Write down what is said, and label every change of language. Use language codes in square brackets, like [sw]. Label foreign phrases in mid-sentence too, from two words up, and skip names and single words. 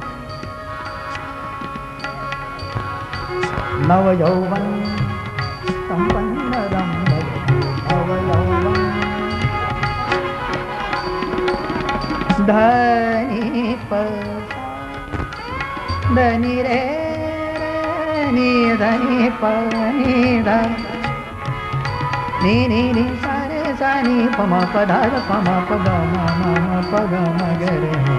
[hi] नव यौवन संपन्न नव यौवन धनी धनी रे नी धनी पनी नी नी नी सारे सानी पमा पधार पमा पगा मामा पगा मगरे।